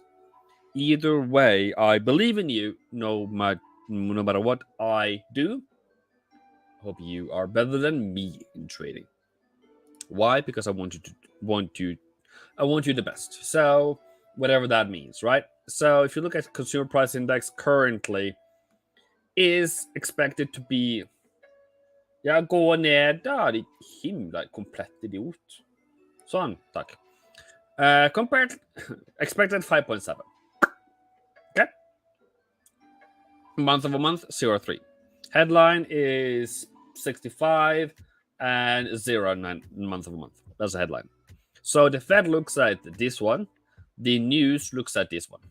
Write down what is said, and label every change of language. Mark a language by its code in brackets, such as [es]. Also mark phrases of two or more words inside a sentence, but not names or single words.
[en] Either way, I believe in you. No matter what I do, I hope you are better than me in trading. Why? Because I want you the best. So whatever that means, right? So if you look at consumer price index currently, is expected to be [no] gå ned da, ditt himla komplett idiot. Sånn, takk. [en] Compared, expected 5.7. Okay. Month over month, 0.3. Headline is 65 and 0.9 month over month. That's the headline. So the Fed looks at this one. The news looks at this one.